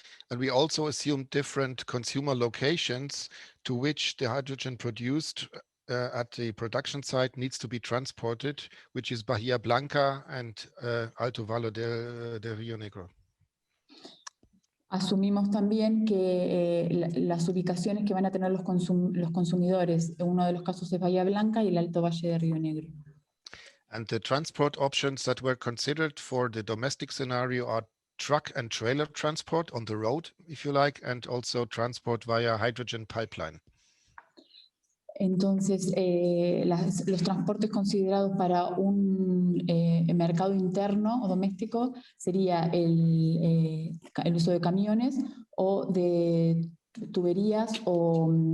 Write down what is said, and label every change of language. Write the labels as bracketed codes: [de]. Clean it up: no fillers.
[en] And we also assumed different consumer locations to which the hydrogen produced at the production site needs to be transported, which is Bahía Blanca and Alto Valle de Río Negro. [es] Asumimos también que las ubicaciones que van a tener los consumidores, en uno de los casos es Bahía Blanca y el Alto Valle de Río Negro. [en] And the transport options that were considered for the domestic scenario are truck and trailer transport on the road, if you like, and also transport via hydrogen pipeline. [es] Entonces, los transportes considerados para un mercado interno o doméstico sería el uso de camiones o de tuberías o